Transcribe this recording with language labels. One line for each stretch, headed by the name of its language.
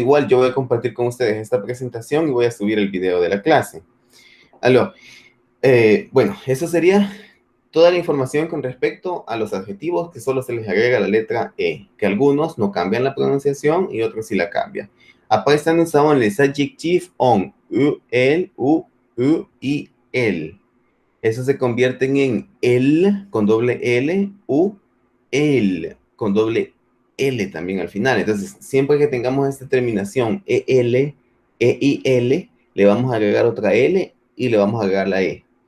Spanish: Igual yo voy a compartir con ustedes esta presentación y voy a subir el video de la clase. Alors, bueno, eso sería toda la información con respecto a los adjetivos que solo se les agrega la letra E, que algunos no cambian la pronunciación y otros sí la cambian.
French: Après ça, nous avons les adjectifs en el, u, y el.
Spanish: Eso se convierten en el con doble L, u, el con doble L también al final. Entonces, siempre que tengamos esta terminación EL, EIL, le vamos a agregar otra L y le vamos a agregar la E.